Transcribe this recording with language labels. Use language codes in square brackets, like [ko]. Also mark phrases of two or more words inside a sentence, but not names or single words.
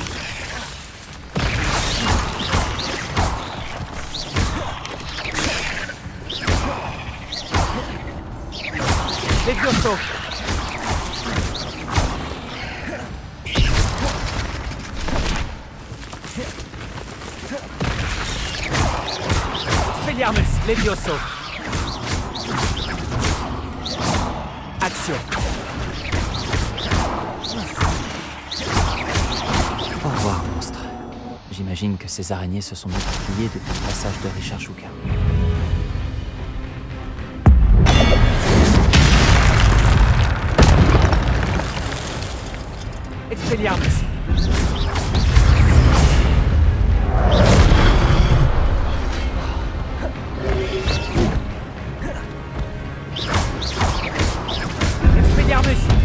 [fr] Levioso. Expelliarmus Levioso. Action. Au revoir, monstre. J'imagine que ces araignées se sont multipliées depuis le passage de Richard Shuka. Expelliarmus. Expelliarmus.